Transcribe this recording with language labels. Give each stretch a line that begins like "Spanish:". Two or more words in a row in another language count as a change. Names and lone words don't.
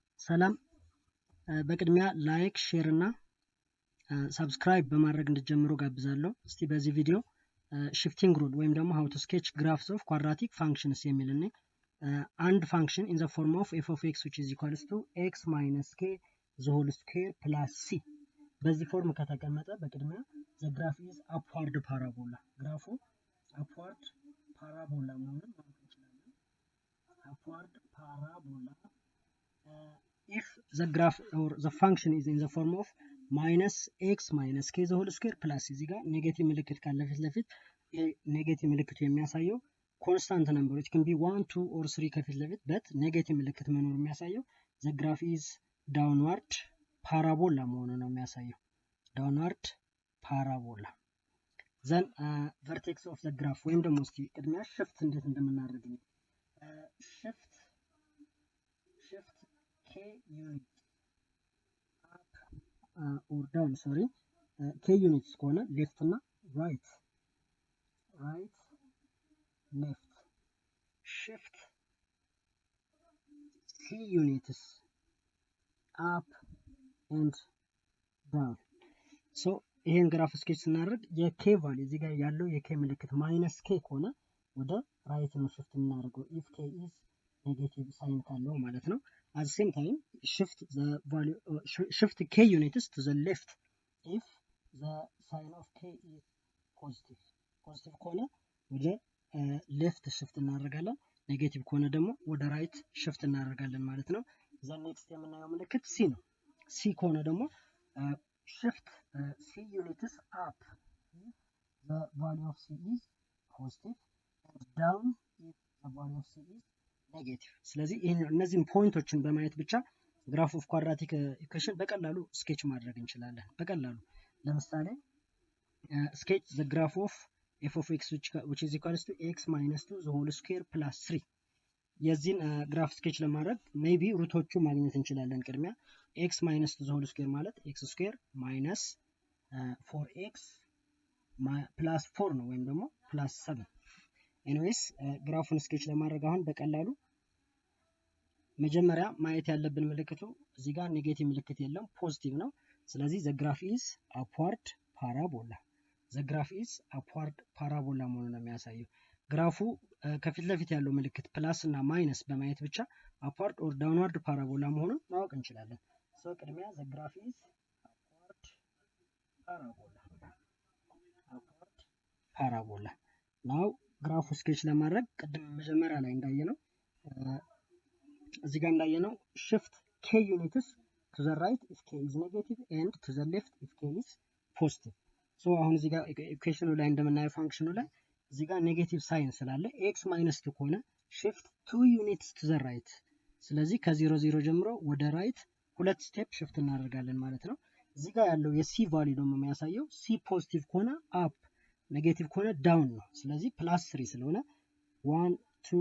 Amharic: ሰላም በቅድሚያ
English: like share
Amharic: እና ሰብስክራይብ በማድረግ እንድትጀምሩ ጋብዛለሁ። እስቲ በዚህ ቪዲዮ
English: shifting rule
Amharic: ወይም ደግሞ
English: how to sketch graphs of quadratic functions
Amharic: የሚልና
English: and function in the form of f of x which is equals to x minus k the whole square plus c
Amharic: በዚህ ፎርም ከተቀመጠ በቅድሚያ
English: the graph is upward parabola ግራፉ upward parabola
Amharic: መሆኑን ማወቅ እንችላለን።
English: upward parabola if the graph or the function is in the form of minus x minus k the whole square plus
Amharic: እዚህ ጋር ኔጌቲቭ ምልክት ካለ ፊት ለፊት ኔጌቲቭ ምልክቱ የሚያሳየው
English: constant numbers can be 1 2 or
Amharic: 3 ከፊት ለፊት በት ኔጌቲቭ ምልክት መኖር የሚያሳየው
English: the graph is downward parabola
Amharic: መሆኑን ነው የሚያሳየው
English: downward parabola then vertex of the graph
Amharic: ወይም ደግሞ እስቲ ቅድሚያ shift እንዴት እንደምናደርግ ነው shift
English: k unit up or down sorry k units ከሆነ left እና right left shift c units up and down so
Amharic: ይሄን ግራፍ ስኬች ስናደርግ የk ቫልዩ እዚህ ጋር ያለው የk ምልክት ማይነስ k ከሆነ ወደ ራይት ነው shift የምናደርገው
English: if k is negative sign
Amharic: ካለው ማለት ነው
English: at the same time shift k units to the left if the sign of k is positive ከሆነ
Amharic: ወደ left shift እናደርጋለን ኔጌቲቭ ከሆነ ደግሞ ወደ ራይት shift እናደርጋለን ማለት ነው
English: the next
Amharic: የምናየው ምልክት c ነው c ከሆነ ደግሞ
English: shift c units up if the value of c is positive and down if the value of
Amharic: c is ኔጌቲቭ ስለዚህ እነዚህን ፖይንቶችን በማየት ብቻ
English: graph of quadratic equation
Amharic: በቀላሉ ስኬች ማድረግ እንችላለን በቀላሉ ለምሳሌ
English: sketch the graph of f of x which is equals to x minus 2 the whole square plus 3
Amharic: የዚህን ግራፍ ስኬች ለማድረግ ሜቢ ሩቶቹ ማግኘት እንችላለን ቅድሚያ
English: x minus 2 the whole square ማለት x square minus 4x plus 4
Amharic: ነው ወይም ደግሞ
English: plus 7
Amharic: ኤኒዌይስ ግራፉን ስኬች ለማድረግ አሁን በቀላሉ መጀመሪያ ማየት ያለብን ምልክቱ እዚህ ጋር ኔጌቲቭ ምልክት የለም ፖዚቲቭ ነው ስለዚህ
English: the graph is upward parabola the graph is upward parabola
Amharic: መሆኑን ነው የሚያሳየው ግራፉ ከፊት ለፊት ያለው ምልክት ፕላስ እና ማይነስ በማየት ብቻ
English: upward or downward parabola
Amharic: መሆኑን ማወቅ እንችላለን so ቅድሚያ
English: the graph is upward parabola now
Amharic: ግራፉ ስኬች ለማድረግ ቅድም መጀመሪያ ላይ እንዳየነው እዚህ ጋር እንዳየነው
English: shift k units to the right if k is negative and to the left if k is positive
Amharic: so አሁን እዚህ ጋር ኢኩዌሽኑ ላይ እንደምናየው ፋንክሽኑ ላይ እዚህ ጋር ኔጌቲቭ ሳይን ስላለ
English: x minus 2
Amharic: ከሆነ shift
English: 2 units to the right
Amharic: ስለዚህ ከ0 0 ጀምሮ ወደ ራይት ሁለት ስቴፕ shift እናደርጋለን ማለት ነው እዚህ ጋር ያለው የc ቫልዩ ደግሞ የሚያሳየው c ፖዚቲቭ ከሆነ up ኔጌቲቭ ከሆነ ዳውን ነው ስለዚህ ፕላስ 3 ስለሆነ 1 2